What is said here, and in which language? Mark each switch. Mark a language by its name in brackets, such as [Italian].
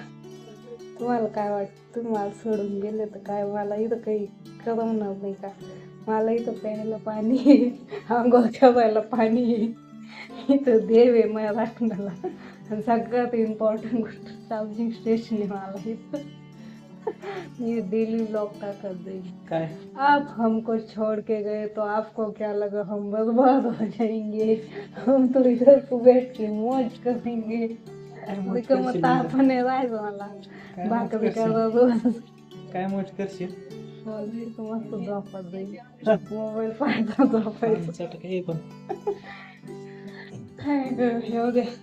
[Marathi] तुम्हाला काय वाटतं? तुम्हाला सोडून गेले तर काय मला इथं काही करमणार नाही का? मला इथं प्यायला पाणी आहे, आंघोळ करायला पाणी आहे, इथं देव आहे माझ्या राखणाला. आणि सगळ्यात इम्पॉर्टंट गोष्ट चार्जिंग स्टेशन आहे मला इथं. ये डेली ब्लॉग टाकत देगी काय? [Hindi] आप हमको छोड़ के गए तो आपको क्या लगा हम बर्बाद हो जाएंगे? हम तो इधर को बैठ के मौज करेंगे. [Marathi] मग आपण राहायचं मला भाकरी करा रोज. काय मौज करशील? मस्त झोपत जाईल, मोबाईल पाहता झोपायचं. काय ग येऊ दे.